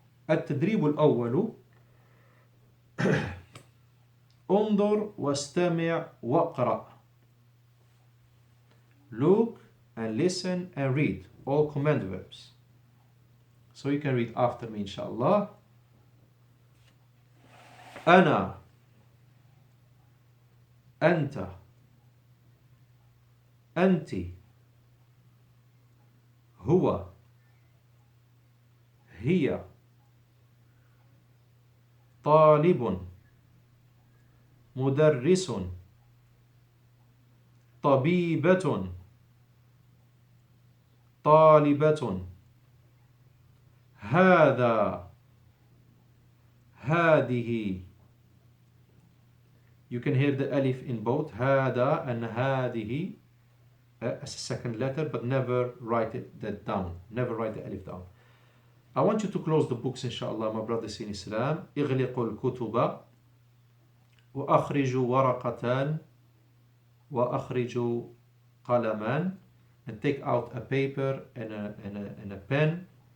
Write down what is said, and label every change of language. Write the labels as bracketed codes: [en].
[ar] التدريب الأول. انظر واستمع واقرأ. [en] Look and listen and read. All command verbs. So you can read after me, inshallah. [ar] أنا, أنت, أنت, هو, هي, طالب, مدرس, طبيبة, طالبة, هذا, هذه. [en] You can hear the alif in both هذا and هذه as a second letter, but never write that down. Never write the alif down. I want you to close the books, inshallah, my brothers in Islam. [ar] اغلقوا الكتب وأخرجوا ورقة وأخرجوا قلما, [en] and take out a paper and a pen.